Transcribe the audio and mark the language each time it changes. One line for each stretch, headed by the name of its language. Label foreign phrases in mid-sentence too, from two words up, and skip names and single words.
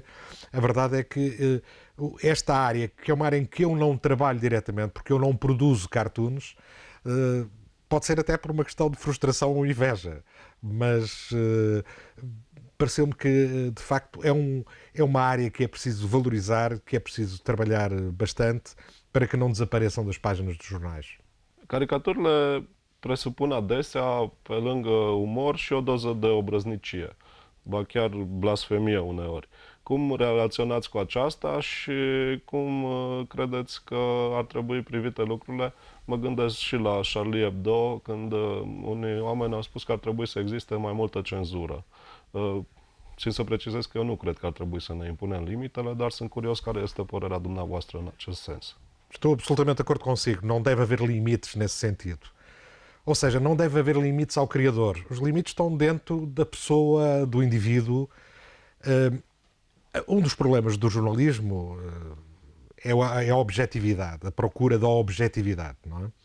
Portuguese: A verdade é que esta área, que é uma área em que eu não trabalho diretamente, porque eu não produzo cartoons, pode ser até por uma questão de frustração ou inveja, mas pareceu-me que, de facto, é uma área que é preciso valorizar, que é preciso trabalhar bastante para que não desapareçam das páginas dos jornais.
Romanian: Caricaturile presupun adesea, pe lângă umor, și o doză de obrăznicie, ba chiar blasfemie uneori. Cum relaționați cu aceasta și cum credeți că ar trebui privite lucrurile? Mă gândesc și la Charlie Hebdo, când unii oameni au spus că ar trebui să existe mai multă cenzură. Și să precizez că eu nu cred că ar trebui să ne impunem limitele, dar sunt curios care este părerea dumneavoastră în acest sens.
Portuguese: Estou absolutamente de acordo consigo, não deve haver limites nesse sentido. Ou seja, não deve haver limites ao criador. Os limites estão dentro da pessoa, do indivíduo. Um dos problemas do jornalismo é a objetividade, a procura da objetividade, não é?